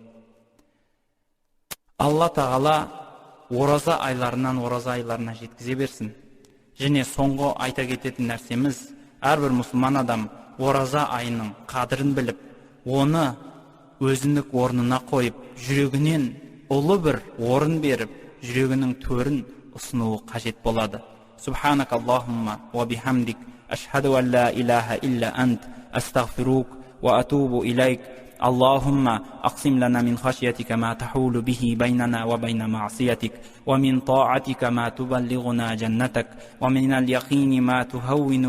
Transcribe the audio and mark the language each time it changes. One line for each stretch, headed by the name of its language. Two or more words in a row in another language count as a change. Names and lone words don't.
Kazakh: Алла тағала ораза айларынан ораза айларына жеткізе берсін. Және соңғы айта кететін нәрсеміз, әрбір мұсылман адам ораза айының қадірін біліп, оны өзіндік орнына қойып, жүрегінен ұлы бір орын беріп, жүрегінің төрін ұсынуы қажет болады.
Arabic: سبحانك اللهم وبحمدك أشهد أن لا إله إلا أنت أستغفرك وأتوب إليك. اللهم أقسم لنا من خشيتك ما تحول به بيننا وبين معصيتك ومن طاعتك ما تبلغنا جنتك ومن اليقين ما تهون